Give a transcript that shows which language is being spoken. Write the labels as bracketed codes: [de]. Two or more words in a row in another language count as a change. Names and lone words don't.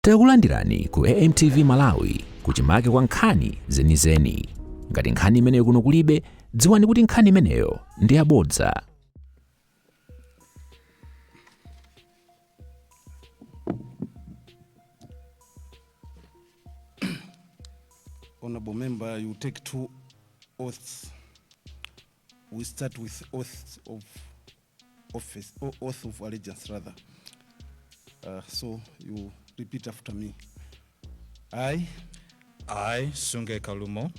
[ny] Takulandirani ku AMTV Malawi kuchimake kwa nkhani zenizeni. Ngati nkhani imeneyo kuno kulibe, dziwani kuti nkhani imeneyo ndi yabodza. [en] Honorable member, you take two oaths. We start with oath of office, or oath of allegiance rather. So you repeat after me. I, Sunge Kalumo,